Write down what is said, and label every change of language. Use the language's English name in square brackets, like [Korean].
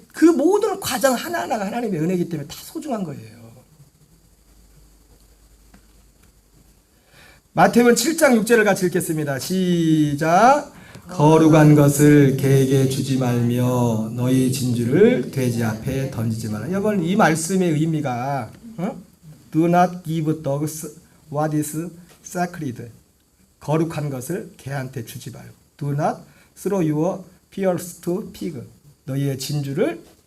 [Korean] 그 모든 과정 하나하나가 하나님의 은혜이기 때문에 다 소중한 거예요. 마태복음 7장 6절을 같이 읽겠습니다. 시작. 거룩한 것을 개에게 주지 말며 너희 진주를 돼지 앞에 던지지 마라. 여러분, 이 말씀의 의미가 [English] Do not give dogs what is sacred. [Korean] 거룩한 것을 개한테 주지 말고 [English] Do not throw your pearls to pig. [Korean] 너희의 진주를